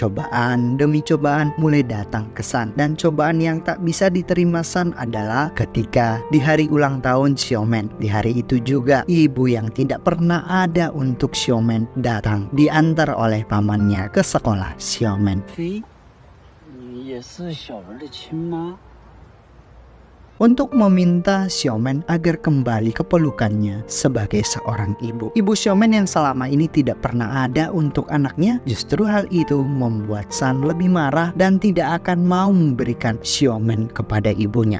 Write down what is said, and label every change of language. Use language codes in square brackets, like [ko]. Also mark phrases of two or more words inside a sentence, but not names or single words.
[id] Cobaan demi cobaan mulai datang ke San, dan cobaan yang tak bisa diterima San adalah ketika di hari ulang tahun Xiaomen. Di hari itu juga ibu yang tidak pernah ada untuk Xiaomen datang, diantar oleh pamannya ke sekolah Xiaomen. [zh] 你也是小文的亲妈。 [id] Untuk meminta Xiaomen agar kembali ke pelukannya sebagai seorang ibu. Ibu Xiaomen yang selama ini tidak pernah ada untuk anaknya, justru hal itu membuat San lebih marah dan tidak akan mau memberikan Xiaomen kepada ibunya.